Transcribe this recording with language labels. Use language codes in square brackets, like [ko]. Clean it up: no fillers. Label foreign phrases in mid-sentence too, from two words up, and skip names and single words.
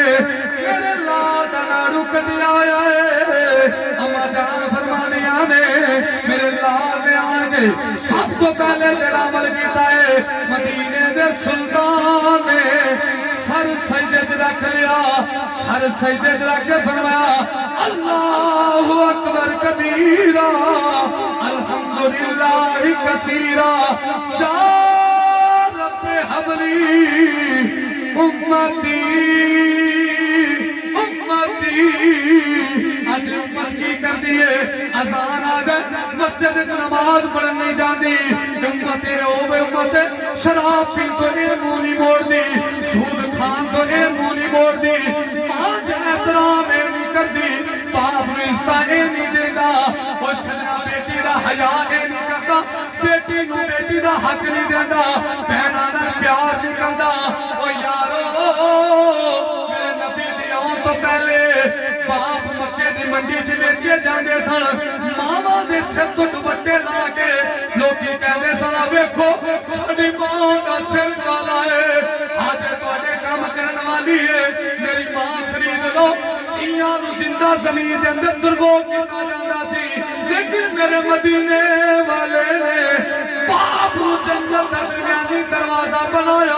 [pa] میرے لال دا ناڑو کٹیا ہویا ہے اماں جان فرما دیا نے میرے لال نے آن کے سب تو پہلے جڑا عمل کیتا ہے مدینے دے سلطان نے سر سجدے چ رکھ لیا سر سجدے چ رکھ کے فرمایا [ar] الله أكبر كبيرا الحمد لله كثيرا يا رب هبلي أمتي [pa] امتی آج امت کی کر دیے اذان آ جائے مسجد نماز پڑھن نہیں جاتی امت اوے امت شراب پی تو یہ منہ نہیں موڑتی سود کھان تو یہ منہ نہیں موڑتی ماں کے احترام یہ نہیں کرتی باپ نوں عزت یہ نہیں دیتا اور سجنا بیٹی دا حیا یہ نہیں کرتا بیٹی نوں بیٹی دا حق نہیں دیتا بہنا نال پیار نہیں کرتا او یارو میرے نبی دے آؤن تو پہلے باپ مکے دی منڈی چ بیچے جاندے سن ماواں دے سر تو دوپٹے لا کے لوکی کہندے سن ویکھو ساڈی ماں دا سر کالا ہے آج تہاڈے کام کرن والی ہے میری ماں خرید لو دھیاں نوں زندہ زمین دے اندر درگو کیتا جاندا سی لیکن میرے مدینے والے نے باپ نوں جنت دا درمیانی دروازہ بنایا